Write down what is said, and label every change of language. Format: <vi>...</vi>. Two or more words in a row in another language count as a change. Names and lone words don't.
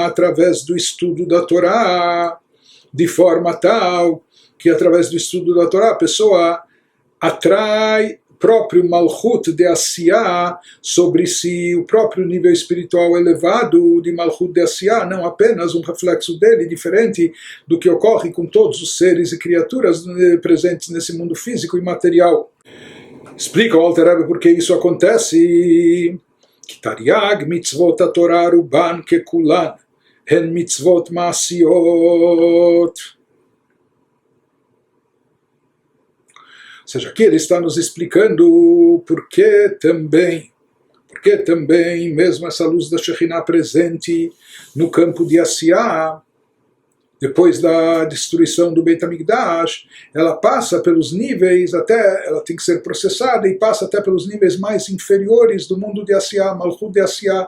<pt>através do estudo da Torá, de forma tal que através do estudo da Torá a pessoa atrai próprio Malchut de Asiyah sobre si, o próprio nível espiritual elevado de Malchut de Asiyah, não apenas um reflexo dele, diferente do que ocorre com todos os seres e criaturas presentes nesse mundo físico e material. Explica o Alter Rebbe por que isso acontece.</pt> <he>תרי״ג מצוות התורה רובן ככולן הן מצוות מעשיות.</he> <pt>Ou seja, aqui ele está nos explicando por que também, mesmo essa luz da Shekhinah presente no campo de Asiyah, depois da destruição do Beit HaMikdash, ela passa pelos níveis, ela tem que ser processada e passa até pelos níveis mais inferiores do mundo de Asiyah, Malchut de Asiyah.</pt>